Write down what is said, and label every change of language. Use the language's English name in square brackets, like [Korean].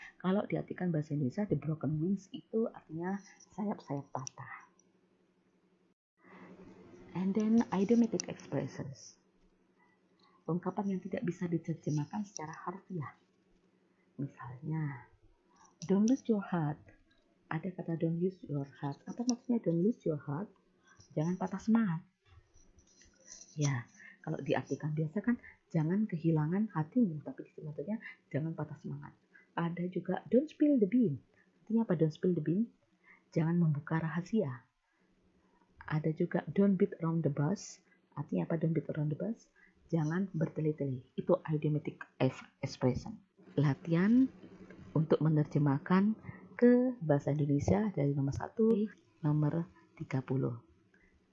[Indonesian] Kalau diartikan bahasa Indonesia, The Broken Wings itu artinya sayap-sayap patah. [English] And then idiomatic expressions. [Indonesian] Ungkapan yang tidak bisa diterjemahkan secara harfiah. Misalnya, [English] don't lose your heart. [Indonesian] Ada kata [English] don't lose your heart. [Indonesian] Apa maksudnya [English] don't lose your heart? [Indonesian] Jangan patah semangat. Ya, kalau diartikan biasa kan jangan kehilangan hatimu, tapi sebetulnya jangan patah semangat. Ada juga [English] don't spill the bean. [Indonesian] Artinya apa don't spill the bean? Jangan membuka rahasia. Ada juga [English] don't beat around the bush. [Indonesian] Artinya apa [English] don't beat around the bush? [Indonesian] Jangan bertele-tele. Itu idiomatic expression. Latihan untuk menerjemahkan ke bahasa Indonesia dari nomor 1 nomor 30.